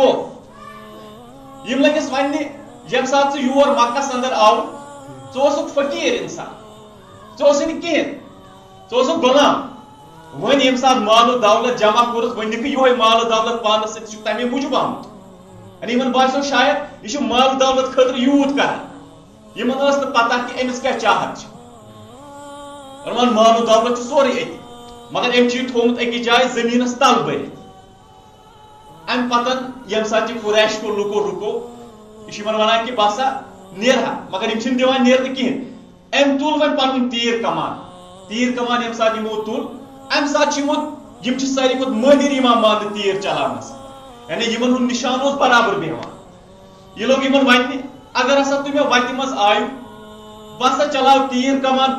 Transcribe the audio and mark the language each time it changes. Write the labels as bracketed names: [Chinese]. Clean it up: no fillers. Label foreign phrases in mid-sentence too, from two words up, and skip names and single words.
[Kashmiri] خوف یِم لٔگِس وننہِ ییٚمہِ ساتہٕ ژٕ یور مکس اندر آو ژٕ اوسُکھ فقیٖر انسان ژٕ اوسُے نہٕ کِہینۍ ژٕ اوسُکھ غلام وۄنۍ ییٚمہِ ساتہٕ مال و دولت جمع کوٚرُتھ وۄنۍ نِکھٕ یِہوے مال و دولت پانس سۭتۍ چھُکھ تمے موٗجوٗب آمُت یعنی یِمن باسیو شاید یہِ چھُ مال و دولت خٲطرٕ یوٗت کران یِمن ٲس نہٕ پتہ کہِ أمِس کیاہ چاہت چھِ دوٚپُن مال و دولت چھُ سورُے أتی مگر أمۍ چھُ یہِ تھوٚومُت أکِس جایہِ زٔمیٖنس تل بٔرِتھ امہِ پتہٕ ییٚمہِ ساتہٕ یہِ قریش کو لُکو رُکو یہ چھُ یِمن ونان کہ بہٕ ہسا نیرہا مگر یِم چھِنہٕ دِوان نیرنہٕ کِہینۍ أمۍ تُل وۄنۍ پنُن تیٖر کمان ییٚمہِ ساتہٕ یِمو تُل امہِ ساتہٕ چھِ یِم چھِ ساروی کھۄتہٕ مٲہِر یِوان ماننہٕ تیٖر چلاونس یعنی یِمن ہُنٛد نِشان اوس برابر بیٚہوان یہِ لوگ یِمن وننہِ اگر ہسا تُہۍ مےٚ وتہِ منٛز آیِو بہٕ ہسا چلاو تیٖر کمان